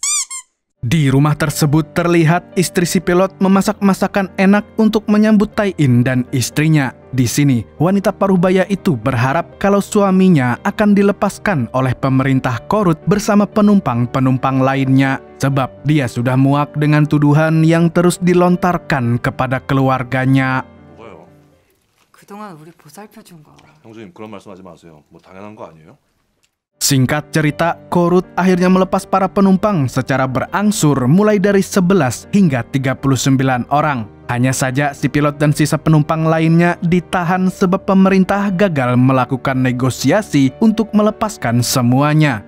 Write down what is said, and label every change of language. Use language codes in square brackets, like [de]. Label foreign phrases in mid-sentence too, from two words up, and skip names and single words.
[id] Di rumah tersebut terlihat istri si pilot memasak masakan enak untuk menyambut Tai In dan istrinya. Di sini, wanita parubaya itu berharap kalau suaminya akan dilepaskan oleh pemerintah Korut bersama penumpang-penumpang lainnya. Sebab dia sudah muak dengan tuduhan yang terus dilontarkan kepada keluarganya. [ko] 뭐가요? 그동안 우리 보살펴준 거. 형수님 그런 말씀하지 마세요. 뭐 당연한 거 아니에요? [id] Singkat cerita, Korut akhirnya melepas para penumpang secara berangsur mulai dari 11 hingga 39 orang. Hanya saja si pilot dan sisa penumpang lainnya ditahan sebab pemerintah gagal melakukan negosiasi untuk melepaskan semuanya.